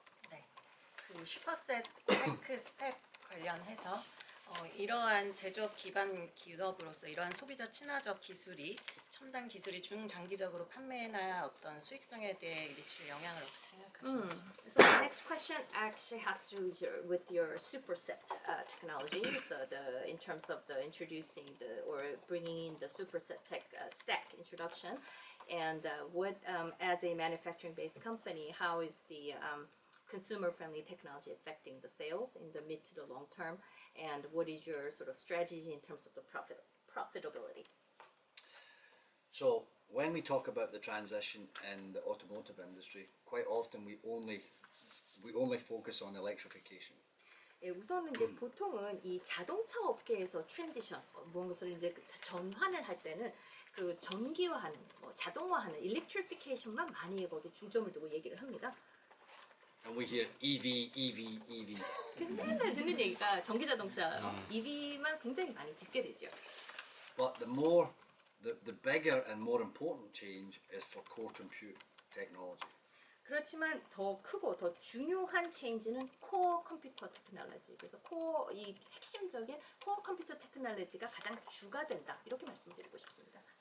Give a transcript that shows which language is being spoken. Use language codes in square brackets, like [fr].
[ko] 네, 그 슈퍼셋 테크 스텝 관련해서 이러한 제조업 기반 기업으로서 이러한 소비자 친화적 기술이 첨단 기술이 중장기적으로 판매나 어떤 수익성에 대해 미칠 영향을 어떻게 생각하시는지? [en] So the next question actually has to do with your superset technology. So in terms of the introducing or bringing in the superset tech stack introduction, and what as a manufacturing-based company, how is the consumer-friendly technology affecting the sales in the mid to the long term, and what is your sort of strategy in terms of the profitability? So when we talk about the transition in the automotive industry, quite often we only focus on electrification. [ko] 예, 우선은 이제 보통은 이 자동차 업계에서 트랜지션, 무엇을 이제 전환을 할 때는 그 전기화하는, 뭐 자동화하는, 일렉트리피케이션만 많이 거기 중점을 두고 얘기를 합니다. [en] And we hear EV, EV, EV. [ko] 그래서 맨날 듣는 얘기가 전기 자동차, EV만 굉장히 많이 듣게 되죠. [en] But the bigger and more important change is for core compute technology. [ko] 그렇지만 더 크고 더 중요한 체인지는 코어 컴퓨터 테크놀로지. 그래서 이 핵심적인 코어 컴퓨터 테크놀로지가 가장 주가 된다. 이렇게 말씀드리고 싶습니다.